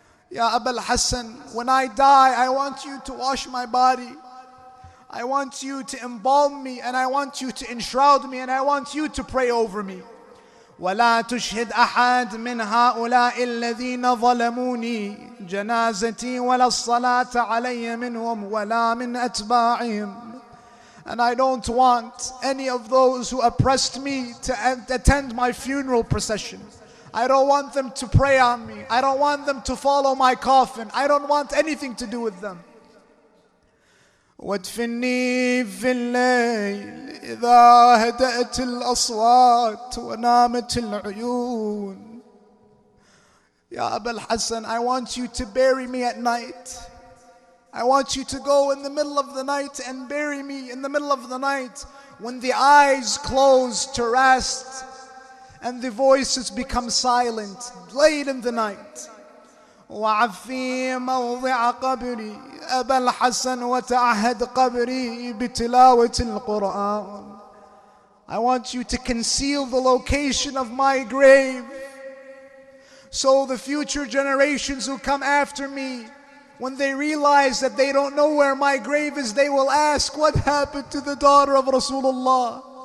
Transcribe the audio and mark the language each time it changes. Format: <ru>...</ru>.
<en>Ya Abul Hasan, when I die, I want you to wash my body. I want you to embalm me, and I want you to enshroud me, and I want you to pray over me.</en> <ar>ولا تشهد أحد من هؤلاء الذين ظلموني جنازتي ولا الصلاة علي منهم ولا من أتباعهم.</ar> <en>And I don't want any of those who oppressed me to attend my funeral procession. I don't want them to pray on me. I don't want them to follow my coffin. I don't want anything to do with them.</en> <ar>وادفني في الليل إذا هدأت الأصوات ونامت العيون.</ar> <en>Ya Abul Hasan, I want you to bury me at night. I want you to go in the middle of the night and bury me in the middle of the night when the eyes close to rest and the voices become silent, late in the night.</en> <ar>وعفي موضع قبري أبا الحسن وتعهد قبري بتلاوة القرآن.</ar> <en>I want you to conceal the location of my grave so the future generations who come after me, when they realize that they don't know where my grave is, they will ask, what happened to the daughter of Rasulullah?</en>